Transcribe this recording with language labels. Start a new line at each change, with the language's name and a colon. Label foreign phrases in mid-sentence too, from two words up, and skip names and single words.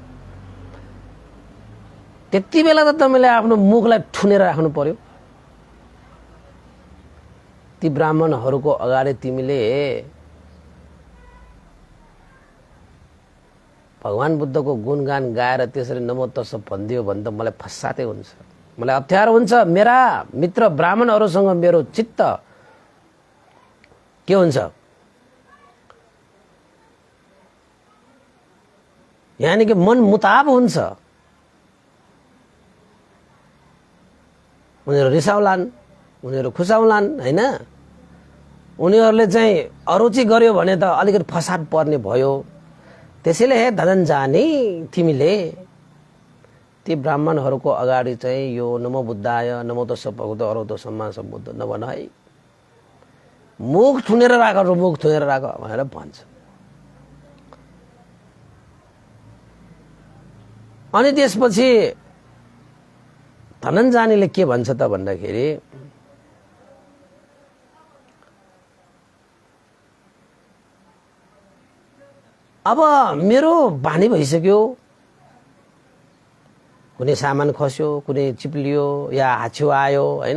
Nepali: त्यति बेला त तिमीले आफ्नो मुखलाई ठुनेर राख्नु पर्यो। ती ब्राह्मणहरूको अगाडि तिमीले भगवान बुद्धको गुणगान गाएर त्यसरी
Pali: नमो तस्स
Nepali: भनिदियो भने त मलाई फसातै हुन्छ, मलाई अप्ठ्यारो हुन्छ। मेरा मित्र ब्राह्मणहरूसँग मेरो चित्त के हुन्छ, यानी कि मन मुताब हुन्छ। उनीहरू रिसाउलान्, उनीहरू खुसाउलान्, हैन? उनीहरूले चाहिँ अरुचि गर्यो भने त अलिकति फसाद पर्ने भयो। त्यसैले हे धनञ्जानी, तिमीले ती ब्राह्मणहरूको अगाडि चाहिँ यो
Pali: नमो बुद्धाय, नमो तस्स भगवतो अरहतो सम्मा सम्बुद्ध
Nepali: नभन है, मुख थुनेर राख, मुख थुनेर राख भनेर भन्छ। अनि त्यसपछि धनञ्जानीले के भन्छ त भन्दाखेरि, अब मेरो बानी भइसक्यो, कुनै सामान खस्यो, कुनै चिप्लियो या हाछ्यो आयो, हैन?